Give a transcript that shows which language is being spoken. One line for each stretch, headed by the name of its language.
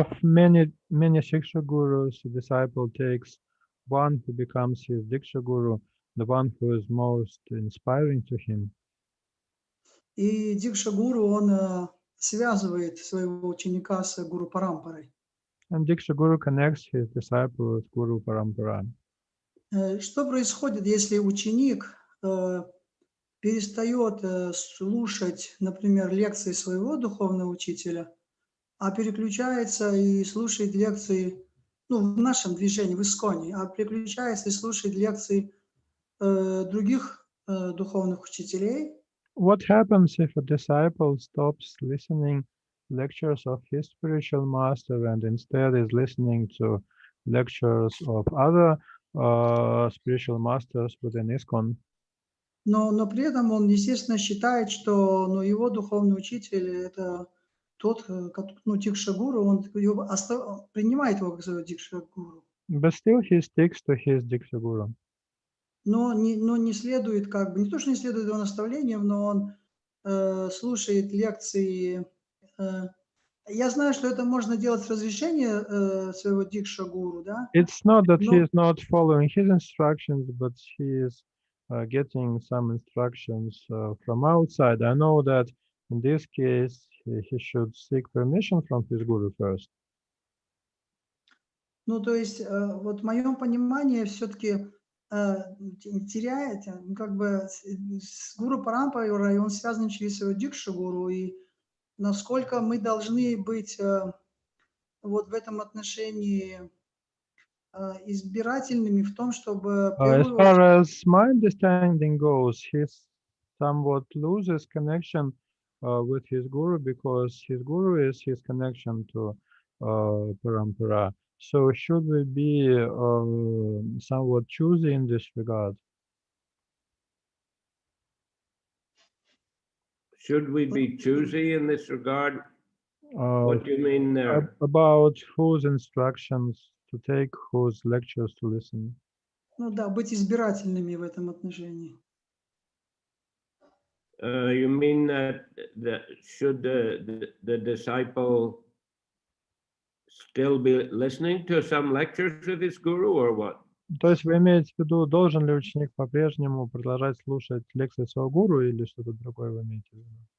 English: of many Shiksha gurus, the disciple takes one who becomes his Diksha guru, the one who is most inspiring to him.
Russian: И дикша-гуру, он связывает своего ученика с гуру Парампарой.
English: And Diksha guru connects his disciple with Guru Parampara.
Russian: Что происходит, если ученик перестает слушать, например, лекции своего духовного учителя, а переключается и слушает лекции, ну, в нашем движении, в Исконе, а переключается и слушает лекции других духовных учителей?
English: What happens if a disciple stops listening lectures of his spiritual master and instead is listening to lectures of other spiritual masters within ISKCON?
Russian: Но при этом он, естественно, считает, что его духовный учитель – это тот, дикша-гуру, он принимает его как своего дикша-гуру.
English: But still he sticks to his Diksha guru.
Russian: Но не следует, не то, что не следует его наставлениям, но он слушает лекции. Я знаю, что это можно делать с разрешения своего дикша-гуру, да?
English: It's not that he is not following his instructions, but he is getting some instructions from outside. I know that in this case, he should seek permission from his guru first.
Russian: Ну, то есть, вот в моем понимании все-таки теряет, с гуру Парампарой, он связан через своего дикша-гуру, и насколько мы должны быть вот в этом отношении избирательными в том, чтобы...
English: As far as my understanding goes, he somewhat loses connection with his guru because his guru is his connection to Parampara. So should we be somewhat choosy in this regard? Should we be choosy in this regard? What do you mean there? About whose instructions to take, whose lectures to listen.
Russian: Ну да, быть избирательными в этом отношении.
English: You mean that should the disciple still be listening to some lectures of his guru or what?
Russian: То есть вы имеете в виду, должен ли ученик по-прежнему продолжать слушать лекции своего гуру или что-то другое вы имеете в виду?